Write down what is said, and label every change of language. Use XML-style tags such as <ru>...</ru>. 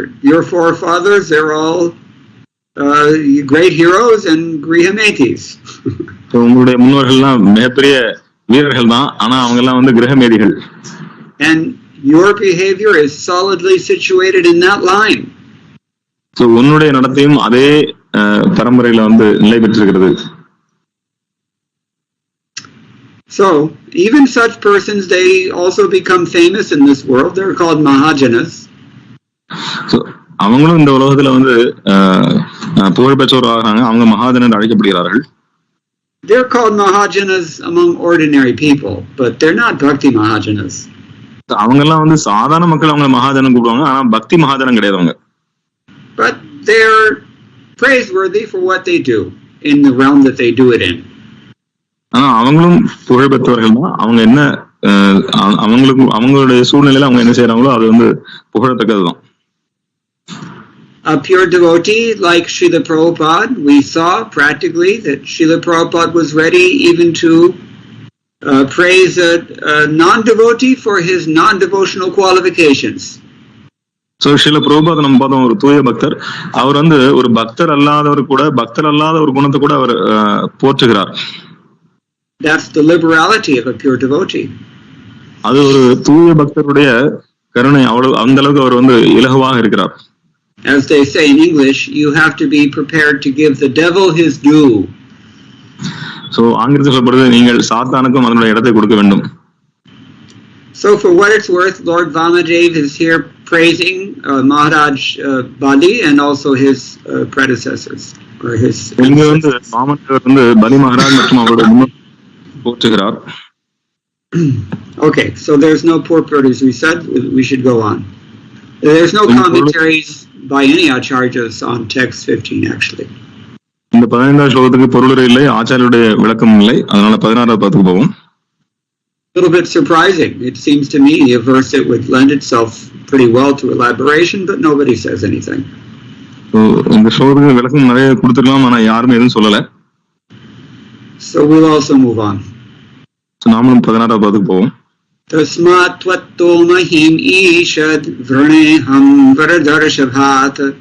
<en>Your forefathers, they're all great heroes and Grihametis.</en> <ta>உங்களுடைய முன்னோர்கள்லாம் மிகப்பெரிய வீரர்கள் தான், ஆனா அவங்க எல்லாம் வந்து கிரகமேதிகள்.</ta> <en>And your behavior is solidly situated in that line.</en> <ta>So உன்னுடைய நடத்தையும் அதே பரம்பரையில வந்து நிலை பெற்றிருக்கிறது.</ta> <en>So even such persons, they also become famous in this world. They're called Mahajanas.</en> <ta>So அவங்களும் இந்த உலகத்துல வந்து புகழ் பெற்றவர்களாகிறாங்க, அவங்க மகாஜனர் அழைக்கப்படுகிறார்கள்.</ta> <en>They're called Mahajanas among ordinary people, but they're not Bhakti Mahajanas.</en> <ta>அவங்க எல்லாம் வந்து சாதாரண மக்கள் அவங்க மகாஜனம் கூப்பிடுவாங்க, ஆனா பக்தி மகாஜனம் கிடையாது அவங்க.</ta> <en>But they're praiseworthy for what they do in the realm that they do it in.</en> <ta>ஆனா அவங்களும் புகழ் பெற்றவர்கள் தான். அவங்க என்ன அவங்களுக்கு அவங்களுடைய சூழ்நிலையில அவங்க என்ன செய்யறாங்களோ அது வந்து புகழத்தக்கதுதான்.</ta> <en>A pure devotee like Srila Prabhupada, we saw practically that Srila Prabhupada was ready even to praise a non-devotee for his non-devotional qualifications.</en> <ta>So Srila Prabhupada நம்ம பார்த்தோம், ஒரு தூய பக்தர். அவர் வந்து ஒரு பக்தர் அல்லாதவர் கூட பக்தர் அல்லாத ஒரு குணத்தை கூட அவர் போற்றுகிறார்.</ta> <en>That's the liberality of a pure devotee.</en> <ta>அது ஒரு தூய பக்தருடைய கருணை. அவ்வளவு அந்த அளவுக்கு அவர் வந்து இலகுவாக இருக்கிறார்.</ta> <en>As they say in English, you have to be prepared to give the devil his due.</en> <ta>So ஆங்கிலத்தில் சொல்லப்படுது, நீங்கள் சாத்தானுக்கும் அதனுடைய இடத்தை கொடுக்க வேண்டும்.</ta> <en>So for what it's worth, Lord Vamadev is here praising Maharaj Bali and also his predecessors or his.</en> <ta>இங்க வந்து வாமதேவர் வந்து பலி மகாராஜ் மற்றும் அவருடைய முன்னோர்கள் போற்றுகிறார்.</ta> <en>Okay, so there's no purport, as we said. We should go on. There's no commentaries by any acharyas on text 15 actually.</en> <ta>இந்த 15ஆம் ஸ்லோகத்துக்கு பொருளுரை இல்லை, ஆச்சாரியருடைய விளக்கம் இல்லை. அதனால 16ஆவது பாத்துக்கு போவோம்.</ta> <en>A little bit surprising. It seems to me a verse that would lend itself pretty well to elaboration, but nobody says anything.</en> <ta>So இந்த ஸ்லோகத்துக்கு விளக்கம் நிறைய கொடுத்துக்கலாம், ஆனா யாருமே எதுவும் சொல்லல.</ta> <en>So we'll also move on.</en> <ta>So நாமளும் 16ஆவது பாத்துக்கு போவோம்.</ta> <sa>Tasmat tvatto mahim ishad vraneham varadarshabhat</sa>